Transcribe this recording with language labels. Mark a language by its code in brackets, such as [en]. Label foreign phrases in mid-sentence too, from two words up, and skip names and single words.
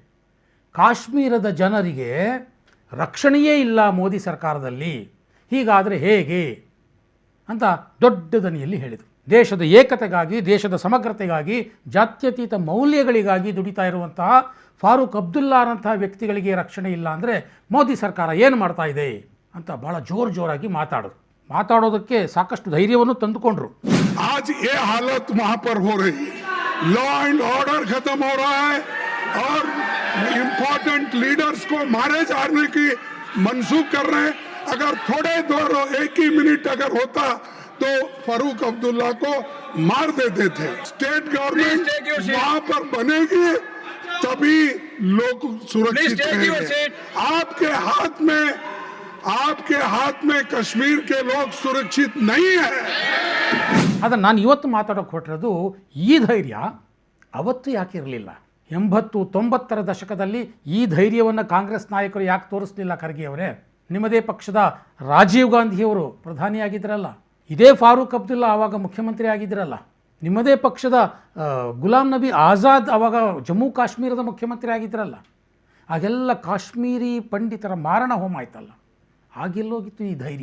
[kn] ಕಾಶ್ಮೀರದ ಜನರಿಗೆ ರಕ್ಷಣೆಯೇ ಇಲ್ಲ ಮೋದಿ ಸರ್ಕಾರದಲ್ಲಿ, ಹೀಗಾದರೆ ಹೇಗೆ ಅಂತ ದೊಡ್ಡ ದನಿಯಲ್ಲಿ ಹೇಳಿದರು. ದೇಶದ ಏಕತೆಗಾಗಿ, ದೇಶದ ಸಮಗ್ರತೆಗಾಗಿ, ಜಾತ್ಯತೀತ ಮೌಲ್ಯಗಳಿಗಾಗಿ ದುಡಿತಾ ಇರುವಂತಹ ಫಾರೂಕ್ ಅಬ್ದುಲ್ಲಾರಂತಹ ವ್ಯಕ್ತಿಗಳಿಗೆ ರಕ್ಷಣೆ ಇಲ್ಲ ಅಂದರೆ ಮೋದಿ ಸರ್ಕಾರ ಏನು ಮಾಡ್ತಾ ಇದೆ ಅಂತ ಭಾಳ ಜೋರಾಗಿ ಮಾತಾಡೋದಕ್ಕೆ ಸಾಕಷ್ಟು ಧೈರ್ಯವನ್ನು ತಂದುಕೊಂಡ್ರು. [hi] आज ये हालत वहां पर हो रही है, [en] law and order [hi] खत्म हो रहा है और [en] important leaders [hi] को मारे जाने की मंसूख कर रहे हैं. अगर थोड़े देर एक ही मिनट अगर होता तो फारूक अब्दुल्ला को मार देते थे. स्टेट गवर्नमेंट वहां पर बनेगी तभी लोग सुरक्षित रहेंगे. आपके हाथ में कश्मीर के लोग सुरक्षित नहीं है. [kn] ಆದರೆ ನಾನು ಇವತ್ತು ಮಾತಾಡೋಕೆ ಹೊರಟಿರೋದು ಈ ಧೈರ್ಯ ಅವತ್ತು ಯಾಕೆ ಇರಲಿಲ್ಲ? 80-90ರ ದಶಕದಲ್ಲಿ ಈ ಧೈರ್ಯವನ್ನು ಕಾಂಗ್ರೆಸ್ ನಾಯಕರು ಯಾಕೆ ತೋರಿಸಲಿಲ್ಲ? ಖರ್ಗೆ ಅವರೇ, ನಿಮ್ಮದೇ ಪಕ್ಷದ ರಾಜೀವ್ ಗಾಂಧಿಯವರು ಪ್ರಧಾನಿಯಾಗಿದ್ದರಲ್ಲ, ಇದೇ ಫಾರೂಕ್ ಅಬ್ದುಲ್ಲಾ ಆವಾಗ ಮುಖ್ಯಮಂತ್ರಿ ಆಗಿದ್ದರಲ್ಲ, ನಿಮ್ಮದೇ ಪಕ್ಷದ ಗುಲಾಂ ನಬಿ ಆಜಾದ್ ಆವಾಗ ಜಮ್ಮು ಕಾಶ್ಮೀರದ ಮುಖ್ಯಮಂತ್ರಿ ಆಗಿದ್ದರಲ್ಲ, ಆಗೆಲ್ಲ ಕಾಶ್ಮೀರಿ ಪಂಡಿತರ ಮಾರಣ ಹೋಮ ಆಯ್ತಲ್ಲ, ಆಗಿಲ್ಲೋಗಿತ್ತು ಈ ಧೈರ್ಯ.